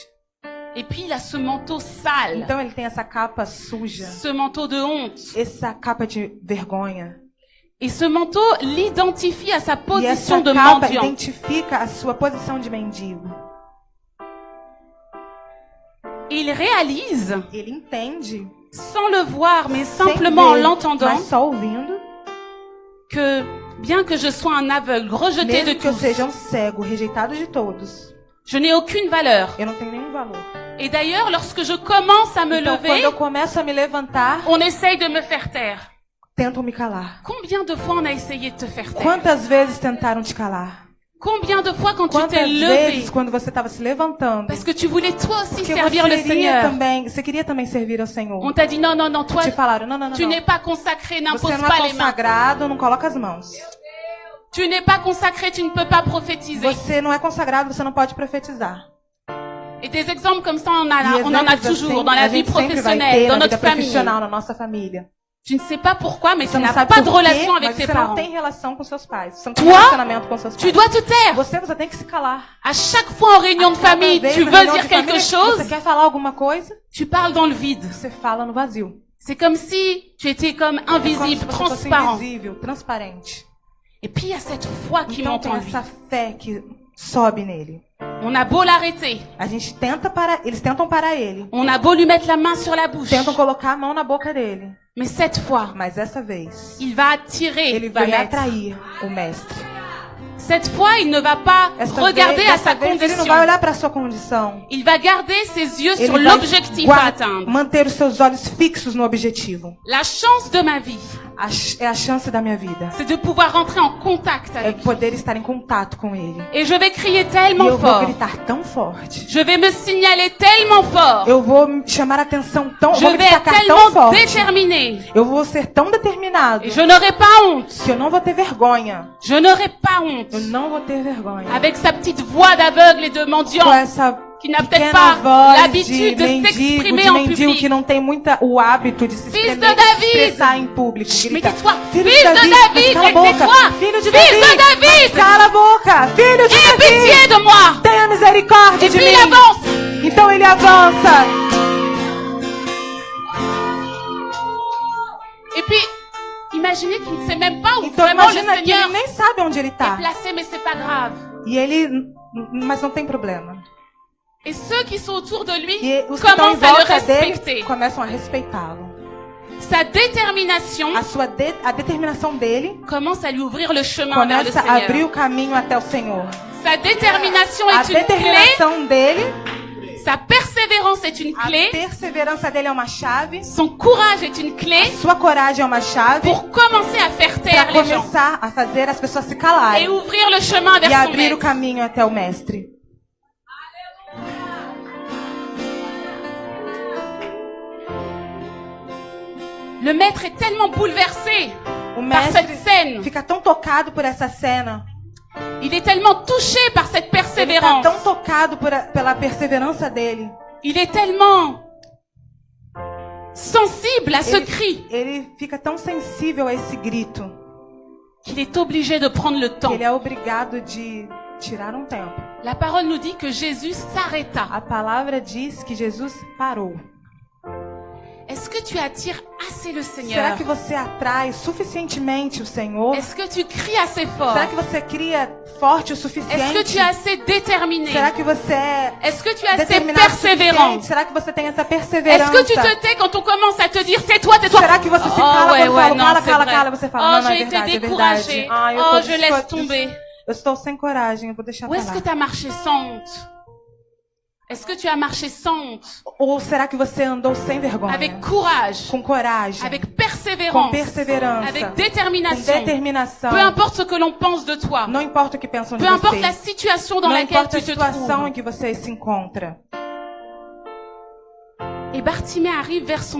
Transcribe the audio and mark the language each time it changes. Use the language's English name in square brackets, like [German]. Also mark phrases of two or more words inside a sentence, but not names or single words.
[French] et puis il a ce manteau sale, [Portuguese] Então ele tem essa capa suja, [French] ce manteau de honte. [Portuguese] essa capa de vergonha. [French] Et ce manteau l'identifie à sa [Portuguese] E essa [French] position de [Portuguese] capa [French] mendiant. [Portuguese] identifica a sua posição de mendigo. [French] Il réalise, [Portuguese] Ele entende, [French] sans le voir, mais [Portuguese] sem [French] simplement en [Portuguese] ver, [French] l'entendant, [Portuguese] mas só ouvindo, [French] que bien que je sois un aveugle, rejeté de [Portuguese] mesmo que eu [French] tous, [Portuguese] seja um cego, rejeitado de todos, [French] je n'ai aucune valeur. [Portuguese] eu não tenho nenhum valor. [French] Et d'ailleurs, lorsque je commence à me [Portuguese] Então, quando [French] lever, [Portuguese] eu começo a me levantar, [French] on essaye de me faire taire. [Portuguese] tentam me calar. [French] Combien de fois on a essayé de te faire taire? [Portuguese] Quantas vezes tentaram te calar? [French] Combien de fois quand tu t'es [Portuguese] Quantas [French] levé, [Portuguese] vezes quando você estava se levantando? [French] parce que tu voulais toi aussi [Portuguese] Porque [French] servir le Seigneur, [Portuguese] você queria também servir ao Senhor. [French] on t'a dit non, non, non, toi, [Portuguese] Te falaram, não, não, não, [French] tu [Portuguese] não. [French] n'es pas consacré, n'impose [Portuguese] Você não [French] pas [Portuguese] é [French] les mains. [Portuguese] consagrado, não coloca as mãos. [French] Tu n'es pas consacré, tu ne peux pas prophétiser. [Portuguese] Você não é consagrado, você não pode profetizar. [French] Et des exemples comme ça, on [Portuguese] E [French] en a [Portuguese] exemplos [French] toujours [Portuguese] assim, [French] dans la [Portuguese] a [French] vie [Portuguese] gente sempre vai [French] professionnelle, [Portuguese] ter [French] dans [Portuguese] na vida [French] notre famille. [Portuguese] profissional, na nossa família. [French] Tu ne sais pas pourquoi, mais [Portuguese] Você [French] tu [Portuguese] não [French] n'as [Portuguese] sabe [French] pas de [Portuguese] por quê, [French] relation avec [Portuguese] mas [French] tes [Portuguese] você não [French] parents. [Portuguese] tem relação com seus pais. Você não tem [French] Toi, [Portuguese] relacionamento com seus [French] Tu [Portuguese] pais. [French] dois te taire. [Portuguese] Você tem que se calar. [French] À chaque fois en réunion de famille, [Portuguese] Cada vez [French] tu [Portuguese] na [French] veux [Portuguese] reunião [French] dire [Portuguese] de [French] quelque [Portuguese] família, [French] chose, [Portuguese] Você quer falar alguma coisa? [French] tu parles dans le vide. [Portuguese] Você fala no vazio. [French] C'est comme si tu étais comme [Portuguese] É como se [French] invisible, [Portuguese] você fosse [French] transparent. [Portuguese] invisível, transparente. [French] Et puis il y a cette foi qui [Portuguese] Então [French] monte [Portuguese] tem [French] en lui. [Portuguese] essa fé que sobe nele. [French] On a beau l'arrêter, [Portuguese] A gente tenta parar, eles tentam parar ele. [French] on a beau lui mettre la main sur la bouche, [Portuguese] Tentam colocar a mão na boca dele. [French] mais cette fois, [Portuguese] Mas dessa vez, [French] il va attirer [Portuguese] ele [French] le [Portuguese] vai [French] maître. [Portuguese] atrair o mestre. [French] Cette fois, il ne va pas [Portuguese] Essa [French] regarder [Portuguese] vez, [French] à sa [Portuguese] dessa vez ele não [French] condition. [Portuguese] vai olhar para a sua condição. [French] Il va garder ses yeux sur [Portuguese] Ele vai [French] l'objectif à atteindre. [Portuguese] manter os seus olhos fixos no objetivo. [French] La chance de ma vie, [Portuguese] É a chance da minha vida. [French] c'est de pouvoir rentrer en contact [Portuguese] É [French] avec lui. [Portuguese] poder estar em contato com ele. [French] Et je vais crier [Portuguese] E [French] tellement [Portuguese] eu vou [French] fort. [Portuguese] gritar tão forte. [French] Je vais me signaler tellement fort. [Portuguese] Eu vou chamar a atenção tão, [French] Je [Portuguese] vou me [French] vais être [Portuguese] destacar tão [French] tellement [Portuguese] forte. [French] déterminée. [Portuguese] Eu vou ser tão determinado [French] Et je n'aurai pas honte. [Portuguese] que eu não vou ter vergonha. [French] Je n'aurai pas honte. [Portuguese] Eu não vou ter vergonha. [French] Avec sa petite voix d'aveugle et de [Portuguese] Com [French] mendiant [Portuguese] essa [French] qui n'a peut-être [Portuguese] pequena [French] pas [Portuguese] voz de [French] l'habitude de [Portuguese] mendigo, [French] s'exprimer [Portuguese] de [French] en [Portuguese] mendigo [French] public. [Portuguese] que não tem o hábito de se [French] Fils [Portuguese] expressar, [French] de David! [Portuguese] expressar em público. [French] Mais [Portuguese] Grita, [French] tais-toi, [Portuguese] filho [French] fils de David, [Portuguese] mas cala a [French] mais [Portuguese] boca. [French] tais-toi, [Portuguese] Filho de [French] fils de David, [Portuguese] David, mas cala a boca. Filho de [French] aie [Portuguese] David, [French] pitié de moi. [Portuguese] tenha misericórdia [French] Et [Portuguese] de [French] puis il [Portuguese] mim. [French] avance. [Portuguese] Então ele avança. [French] Et puis, imaginez qu'il ne sait même pas où [Portuguese] Então [French] vraiment le [Portuguese] imagina que [French] Seigneur [Portuguese] ele nem sabe onde ele [French] est [Portuguese] está. [French] placé, mais c'est pas grave. [Portuguese] E ele, mas não tem problema. [French] Et ceux qui sont autour de lui [Portuguese] E os que estão em [French] commencent à le [Portuguese] volta dele [French] respecter. [Portuguese] começam a respeitá-lo. [French] Sa détermination [Portuguese] A determinação dele [French] commence à lui ouvrir le chemin vers le [Portuguese] começa a abrir [French] Seigneur. [Portuguese] o caminho até o Senhor. [French] Sa détermination [Portuguese] A [French] est une clé, [Portuguese] determinação dele, [French] sa persévérance est une [Portuguese] a [French] clé, [Portuguese] perseverança dele é uma chave, [French] son courage est une clé [Portuguese] sua coragem é uma chave [French] pour commencer à faire [Portuguese] para [French] taire les gens [Portuguese] começar a fazer as pessoas se [French] et [Portuguese] calarem [French] ouvrir le chemin [Portuguese] e [French] vers son [Portuguese] abrir o [French] maître. [Portuguese] caminho até o mestre. [French] Le maître est tellement bouleversé. [Portuguese] O [French] par cette [Portuguese] mestre [French] scène. [Portuguese] fica tão tocado por essa cena. [French] Il est tellement touché par cette [Portuguese] Ele está [French] persévérance. [Portuguese] tão tocado pela perseverança dele. [French] Il est tellement sensible à ce cri [Portuguese] Ele fica tão sensível a esse grito [French] qu'il est obligé de prendre le [Portuguese] que [French] temps. [Portuguese] ele é obrigado de tirar um tempo. [French] La parole nous dit que Jésus s'arrêta. [Portuguese] A palavra diz que Jesus parou. [French] Est-ce que tu attires assez le [Portuguese] Será [French] Seigneur? [Portuguese] que você atrai suficientemente o Senhor? [French] Est-ce que tu cries assez fort? [Portuguese] Será que você cria forte o [French] Est-ce que [Portuguese] suficiente? [French] tu es assez déterminé? [Portuguese] Será que você é [French] Est-ce que tu es assez [Portuguese] determinado o [French] persévérant? [Portuguese] suficiente? Será que você tem essa [French] Est-ce [Portuguese] perseverança? [French] que tu te tais quand on commence à te dire tais-toi, tais-toi? [Portuguese] Será que você se [French] Oh, [Portuguese] cala [French] ouais, [Portuguese] quando [French] ouais, [Portuguese] fala, [French] non, [Portuguese] cala, [French] c'est [Portuguese] cala, [French] vrai. [Portuguese] cala? Você fala, [French] Oh, [Portuguese] não, não é [French] j'ai été [Portuguese] verdade, é [French] découragée. [Portuguese] verdade. Ah, eu [French] Oh, [Portuguese] tô [French] je laisse tomber. [Portuguese] Eu estou sem coragem, eu vou deixar [French] Ou [Portuguese] pra [French] est-ce que [Portuguese] lá. [French] tu as marché sans honte? Est-ce que tu as marché sans honte? [Portuguese] Ou será que você andou sem vergonha? [French] Avec courage, [Portuguese] Com coragem, [French] avec [Portuguese] com [French] persévérance, [Portuguese] perseverança, [French] avec [Portuguese] com [French] détermination. [Portuguese] determinação. [French] Peu importe ce que l'on pense de toi. [Portuguese] Não importa o que pensam de [French] Peu importe la [Portuguese] você. [French] situation dans [Portuguese] Não [French] laquelle [Portuguese] importa [French] tu [Portuguese] a [French] te [Portuguese] situação [French] trouves. [Portuguese] em que você se encontra. [French] Et Bartimée arrive vers son